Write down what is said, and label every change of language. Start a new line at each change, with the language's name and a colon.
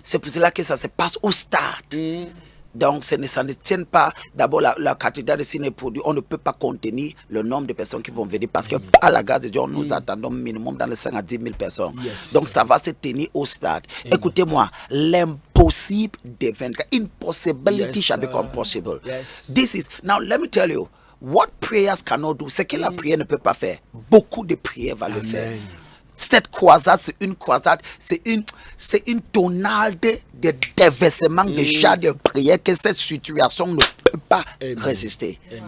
French: C'est pour cela que ça se passe au stade. Donc, ça ne tient pas. D'abord, la cathédrale de Ciné-Produit, on ne peut pas contenir le nombre de personnes qui vont venir parce que, à la grâce de Dieu, nous attendons minimum dans les 5 à 10 000 personnes. Donc, ça va se tenir au stade. Écoutez-moi, l'impossible deviendra.
English: Impossibility shall become possible. This is, now, let me tell you, what prayers cannot do,
French: ce que la prière ne peut pas faire, beaucoup de prières va le faire. Cette croisade, c'est une croisade, c'est une tonale de déversement déjà de prière que cette situation ne peut pas résister.